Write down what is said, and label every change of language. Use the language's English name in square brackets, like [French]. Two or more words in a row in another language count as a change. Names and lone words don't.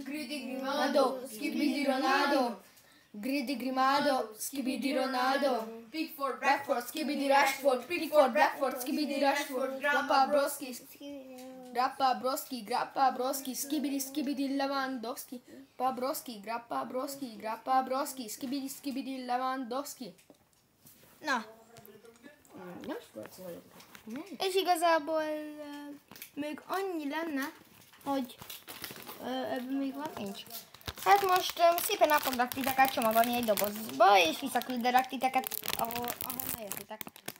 [Hungarian] Gridi Grimado, Skibidi Ronaldo. Gridi Grimado, Skibidi Ronaldo. Pickford, Bradford, Skibidi Rashford. Pickford, Bradford, Skibidi Rashford. Grappa Broski, Grappa Broski, Skibidi Lewandowski. Pabroski, Grappa Broski, Skibidi Lewandowski. Na, Nem sport vagyok. és igazából még annyi lenne, hogy ebből még van nincs. Hát most szépen el foglak titeket csomagolni egy dobozba, és visszaküldelek titeket, ahol jöttetek.